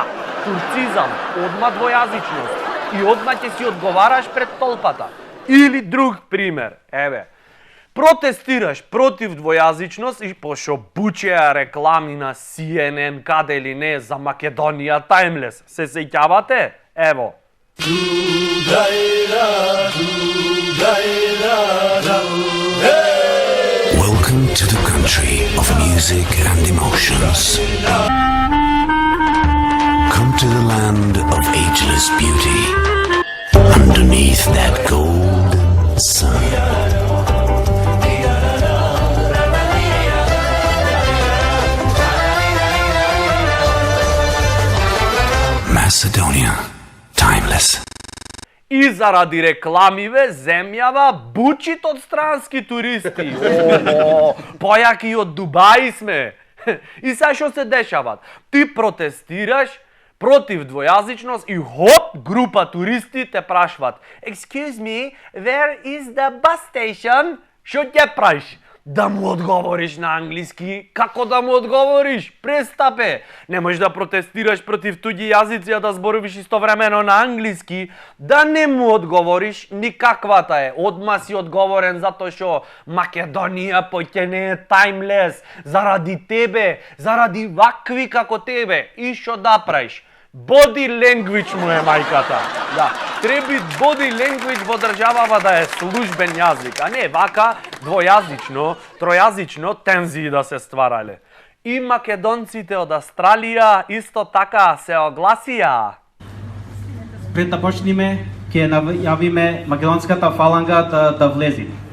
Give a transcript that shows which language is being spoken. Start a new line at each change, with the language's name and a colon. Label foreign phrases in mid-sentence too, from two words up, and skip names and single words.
Macedonian: Турцизам, одма двојазичност. И одма ќе си одговараш пред толпата. Или друг пример, еве. Протестираш против двојазичност и пошто бучеа реклами на CNN, каде ли не, за Македонија Таймлес. Се сеќавате? Ево.
English: Welcome to the country of music and emotions. Come to the land of ageless beauty. Underneath that golden sun. Macedonia, timeless.
Macedonian: И заради рекламиве, земјава бучит од странски туристи. Ого, појаки од Дубај сме. И сега што се дешават? Ти протестираш против двојазичност и хоп, група туристи те прашват:
English: Excuse me, where is the bus station?
Macedonian: Што ќе правиш? Да му одговориш на англиски? Како да му одговориш? Престапе! Не можеш да протестираш против туѓи јазици, а да зборуваш истовремено на англиски. Да не му одговориш никаквата е. Одма си одговорен затоа што Македонија поќе не е таймлес. Заради тебе, заради вакви како тебе. И што да правиш?
English: Body language
Macedonian: му е мајката. Да, треба
English: body language
Macedonian: во државава да е службен јазик, а не вака двојазично, тројазично тензии да се стварале. И македонците од Австралија исто така се огласија. Пред да почнеме, ќе најавиме македонската фаланга да влези.